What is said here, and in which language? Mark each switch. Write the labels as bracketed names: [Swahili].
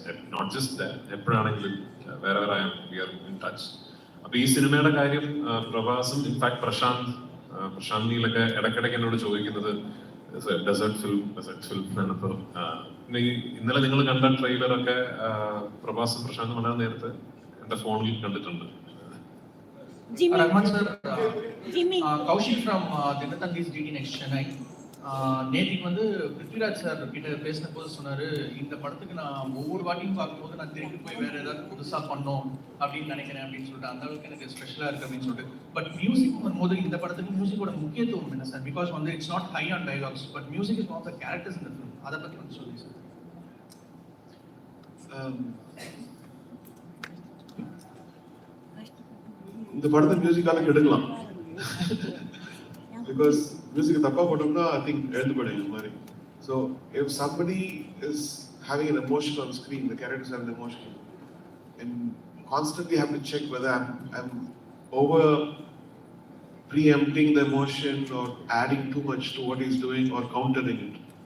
[English] Not just that, wherever I am, we are in touch. [Malayalam] അപ്പോൾ ഈ സിനിമയുടെ കാര്യം പ്രഭാസും ഇൻഫാക്ട് പ്രശാന്ത് നീലൊക്കെ ഇടയ്ക്കിടയ്ക്ക് എന്നോട് ചോദിക്കുന്നത് ഡെസേർട്ട് ഫിലിം എന്നാണ്. ഇപ്പോൾ ഇന്നലെ നിങ്ങൾ കണ്ട ട്രെയിലറൊക്കെ പ്രഭാസും പ്രശാന്തും വളരെ നേരത്തെ എന്റെ ഫോണിൽ കണ്ടിട്ടുണ്ട്. [English] Rahman sir, Kaushik from Dinathandi's DD Next Chennai. [Tamil] நேற்றுக்கு வந்து பிருத்விராஜ் சார் கிட்ட பேசின போது சொன்னாரு, இந்த படத்துக்கு நான் ஒவ்வொரு வாட்டியும் பார்க்கும்போது நான் திருப்பி போய் வேற ஏதாவது புதுசா பண்ணோம் அப்படின்னு நினைக்கிறேன் அப்படின்னு சொல்லிட்டு, அந்த அளவுக்கு எனக்கு ஸ்பெஷலா இருக்கு அப்படின்னு சொல்லிட்டு. [English] but music [Tamil] வரும்போது இந்த படத்துக்கு மியூசிக்கோட முக்கியத்துவம் என்ன சார்? [English] Because வந்து it's not high on dialogues, but music is one of the characters in the film. [Tamil] அதை பத்தி வந்து சொல்லுங்க சார். இந்த படத்தை மியூசிக்கால கெடுக்கலாம். [English] Because music [Tamil] தப்பா போட்டோம்னா [English] I think [Tamil] எழுந்து போயிடும் இந்த மாதிரி. [English] So if somebody is having an emotion on screen, the characters have an emotion, and constantly have to check whether I'm over preempting the emotion or adding too much to what he's doing or countering it.